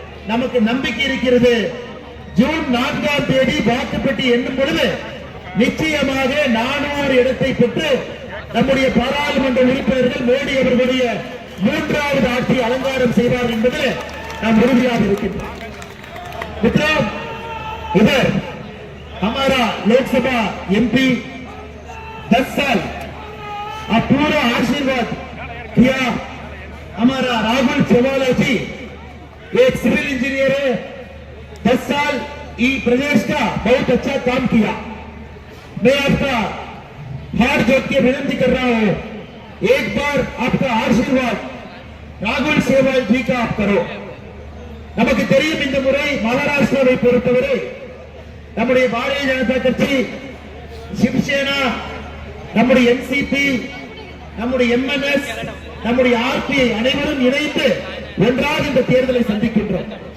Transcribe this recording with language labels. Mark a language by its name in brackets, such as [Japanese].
[Tamil] நமக்கு நம்பிக்கை இருக்கிறது, ஜூன் 4ஆம் தேதி வாக்குப்பெட்டி எண்ணும் பொழுது நிச்சயமாக 400 இடத்தை பெற்று நம்முடைய பாராளுமன்ற உறுப்பினர்கள் மோடி அவர்களுடைய 3வது ஆட்சி அலங்காரம் செய்வார் என்பதில் நாம் உறுதியாக இருக்கின்றோம். [Hindi] मित्रों, इधर हमारा लोकसभा एमपी 10 साल आप पूरा आशीर्वाद किया. हमारा राहुल चौवाला जी एक सिविल इंजीनियर है, 10 साल ई प्रदेश का बहुत अच्छा काम किया. मैं आपका हाथ जोड़ के विनती कर रहा हूं, एक बार आपका आशीर्वाद राहुल चौवाल जी का आप करो. [Tamil] நமக்கு தெரியும், இந்த முறை மகாராஷ்டிராவை பொறுத்தவரை நம்முடைய பாரதிய ஜனதா கட்சி, சிவசேனா, நம்முடைய என்சிபி, நம்முடைய எம்என்எஸ், நம்முடைய ஆர்பிஐ அனைவரும் இணைந்து ஒன்றாக இந்த தேர்தலை சந்திக்கின்றோம்.